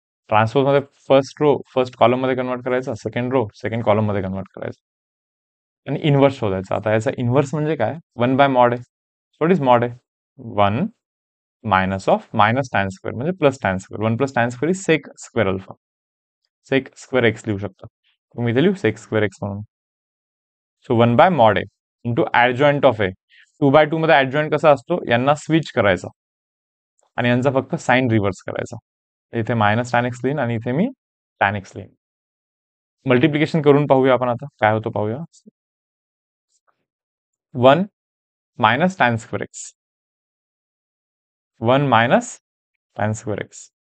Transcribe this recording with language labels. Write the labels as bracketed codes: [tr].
[mr] Transpose मध्ये first column मध्ये convert करायचा, सेकंड कॉलम मध्ये कन्वर्ट करायचं आणि इन्व्हर्स शोधायचा. आता याचा इन्व्हर्स म्हणजे काय, 1 बाय मॉड आहे. व्हॉट इज मॉड आहे, 1 minus of minus tan square म्हणजे plus tan square. [en] 1 + tan square is sec square alpha. [mr] Sec square x लिहू शकता तुम्ही, इथे लिहू सेक स्क्वेअर एक्स म्हणून. [en] So 1 by mod A into adjoint of A. [mr] 2/2 मध्ये ऍडजॉइंट कसा असतो, यांना स्विच करायचा आणि यांचा फक्त साइन रिव्हर्स करायचा. इथे मायनस टॅन एक्स लिहीन आणि इथे मी टॅन एक्स लिहीन. मल्टिप्लिकेशन करून पाहूया आपण आता काय होतं पाहूया. [en] 1 minus tan square x 1 minus tan square x.